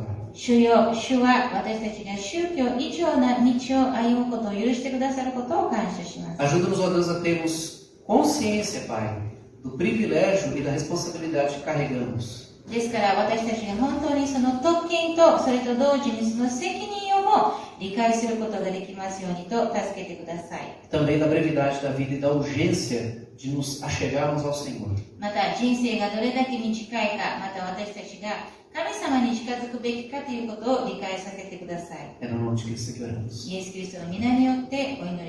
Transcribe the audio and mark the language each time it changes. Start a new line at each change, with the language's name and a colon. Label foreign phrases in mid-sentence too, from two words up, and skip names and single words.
Japanese: 主よ、主は私たちが宗教以上な道を歩むことを許してくださることを感謝します。
Portuguese: Ajuda-nos, ó Deus, a termos consciência, Pai, do privilégio e da responsabilidade que carregamos.
Japanese: ですから私たちが本当にその特権とそれと同時にその責任をも理解することができますようにと助けてください。
Portuguese: Também da brevidade da vida e da urgência de nos achegarmos ao Senhor.
Japanese: また人生がどれだけ短いか、また私たちが神様に近づくべきかということを理解させてください。
Portuguese: É no nome de Cristo que oramos.
Japanese: イエス・キリストの皆によってお